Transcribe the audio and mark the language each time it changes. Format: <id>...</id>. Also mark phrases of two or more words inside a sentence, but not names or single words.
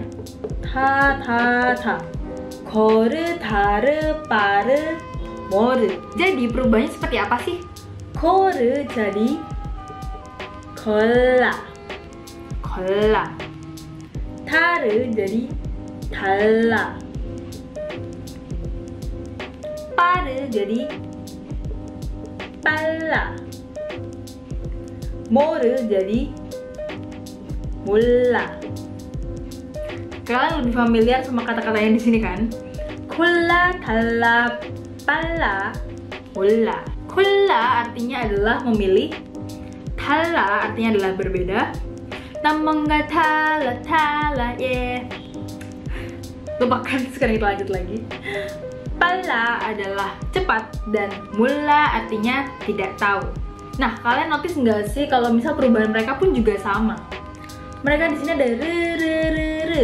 <ko>다. 고르, 다르, 빠르, 모르.</ko> <id>Jadi perubahannya seperti apa sih? Koru jadi kola. Taru jadi 달라. 빠르 jadi 빨라. 모르 jadi 몰라. Kalian lebih familiar sama kata-kata yang di sini kan?</id> <ko>콜라, 달라, 빨라, 몰라.</ko> <id>콜라 artinya adalah memilih. 달라 artinya adalah berbeda.</id> <ko>뭔가 달라, yeah.</ko> <id>Lupakan, sekarang kita lanjut lagi. Pala adalah cepat dan mula artinya tidak tahu. Nah, kalian notice nggak sih kalau misal perubahan mereka pun juga sama? Mereka di sini ada re.</id>